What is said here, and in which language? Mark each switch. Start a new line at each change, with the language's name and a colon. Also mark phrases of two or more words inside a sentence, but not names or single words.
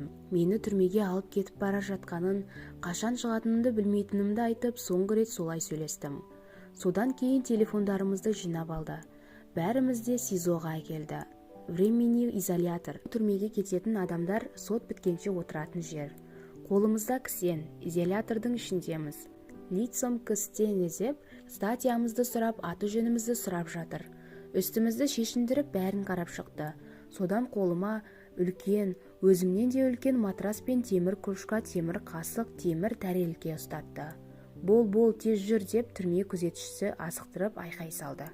Kazakh: Мені түрмеге алып кетіп бара жатқанын, қашан шығатынымды білмейтінімді айтып, соңғы рет солай сөйлестім. Содан кейін телефондарымызды жинап алды. Бәріміз де СИЗОға келді.
Russian: Временный изолятор.
Kazakh: Түрмеге кететін адамдар сот біткенше отыратын жер. Қолымызда кісен, изолятордың ішіндеміз.
Russian: Лицом к стене
Kazakh: деп статьямызды сұрап, аты жөнімізді сұрап жатыр. Үстімізді шешіндіріп бәрін қарап шықты. Содан қолыма үлкен, өзімнен де үлкен матрас пен темір кружка, темір қасық, темір тәрелке ұстатты. Бол, тез жүр деп түрме күзетшісі асықтырып айқай салды.